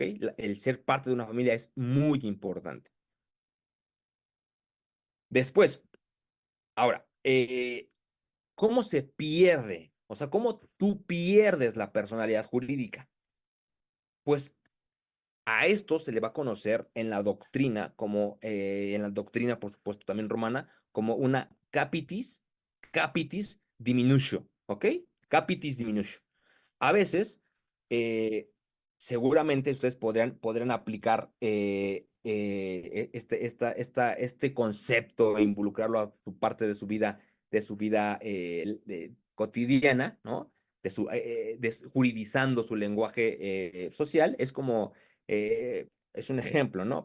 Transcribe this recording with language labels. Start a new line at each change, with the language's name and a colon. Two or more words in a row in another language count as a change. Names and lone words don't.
Spanish: El ser parte de una familia es muy importante. Después, ahora, ¿cómo se pierde? O sea, ¿cómo tú pierdes la personalidad jurídica? Pues a esto se le va a conocer en la doctrina, en la doctrina, por supuesto, también romana, como una
Latin: capitis diminutio,
Spanish: ¿ok?
Latin: Capitis diminutio.
Spanish: A veces, eh, seguramente ustedes podrán aplicar este concepto e involucrarlo a su parte de su vida cotidiana, ¿no? Juridizando su lenguaje social, es como, es un ejemplo, ¿no?